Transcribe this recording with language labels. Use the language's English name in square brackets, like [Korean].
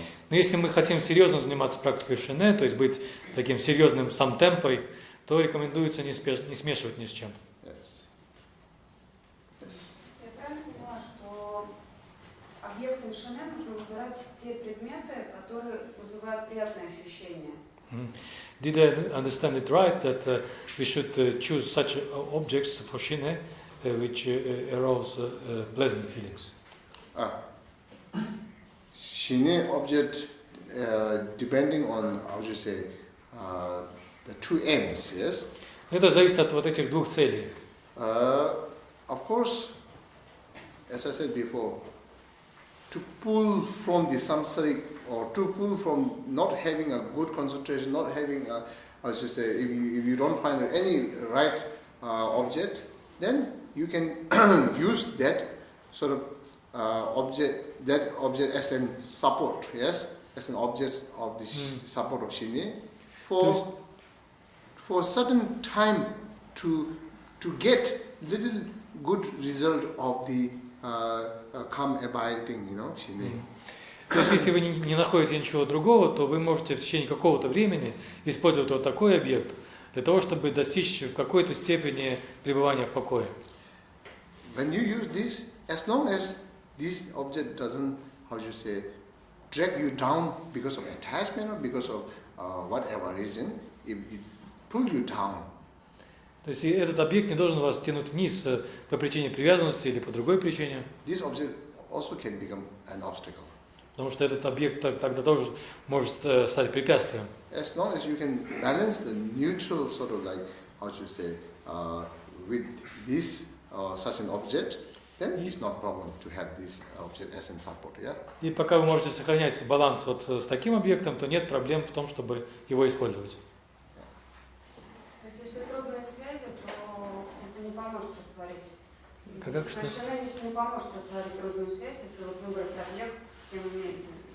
[Russian] Но если мы хотим серьезно заниматься практикой шине, то есть быть таким серьезным самтемпой, то рекомендуется не смешивать ни с чем. [English] Yes. [Russian] Я правильно поняла, что объектом шине нужно выбирать те предметы, которые вызывают приятные ощущения? [English] Did I understand it right that we should choose such objects for shine which arouse pleasant feelings? Shine object depending on, how should you say, the two aims, yes? [Russian] Это зависит от вот этих двух целей. [English] Of course, as I said before, to pull from the samsaric, or to pull from not having a good concentration, not having a, how should you say, if you don't find any right object, then you can use that sort of object as a support, yes, as an object of the support of shine, for a certain time to get little good result of the calm abiding, shine. [Russian] То есть, если вы не находите ничего другого, то вы можете в течение какого-то времени использовать вот такой объект для того, чтобы достичь в какой-то степени пребывания в покое. [English] When you use this, as long as this object doesn't, how you say, drag you down because of attachment or because of whatever reason, if it pull you down. [Russian] То есть этот объект не должен вас тянуть вниз по причине привязанности или по другой причине. [English] This object also can become an obstacle. [Russian] Потому что этот объект тогда тоже может стать препятствием. [English] As long as you can balance the neutral sort of like, how should you say, with this such an object, then it's not problem to have this object as a support, yeah? [Russian] И пока вы можете сохранять баланс вот с таким объектом, то нет проблем в том, чтобы его использовать. Если трудные связи, то это не поможет растворить. Как что? Шина не поможет растворить трудную связь, если вот выбрать объект, с кем имеется.